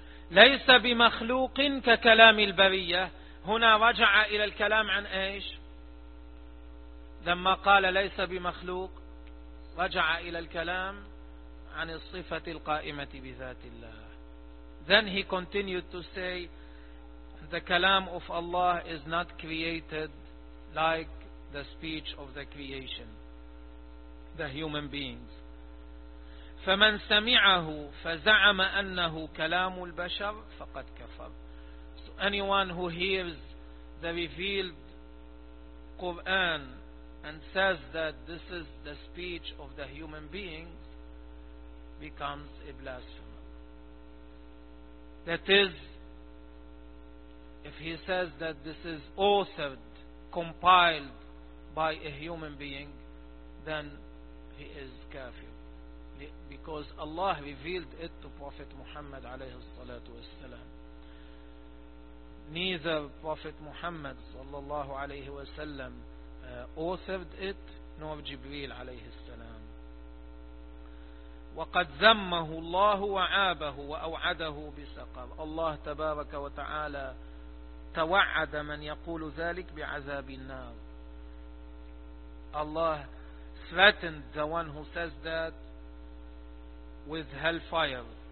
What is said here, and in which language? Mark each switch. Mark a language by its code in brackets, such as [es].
[ar] ليس بمخلوق ككلام البرية. هنا رجع إلى الكلام عن إيش؟ لما قال ليس بمخلوق رجع إلى الكلام عن الصفة القائمة بذات الله. [en] Then he continued to say the kalam of Allah is not created like the speech of the creation, the human beings. [ar] فمن سمعه فزعم أنه كلام البشر فقد كفر. [en] So anyone who hears the revealed Quran and says that this is the speech of the human beings becomes a blasphemer. That is, if he says that this is authored, compiled by a human being, then he is kafir. Because Allah revealed it to Prophet Muhammad عليه الصلاة والسلام. Neither Prophet Muhammad صلى الله عليه وسلم authored it, nor Jibreel عليه السلام. [ar] وقد ذمه الله وعابه وأوعده بسقر. Allah تبارك وتعالى توعد من يقول ذلك بعذاب النار. [en] Allah threatened the one who says that with hellfire.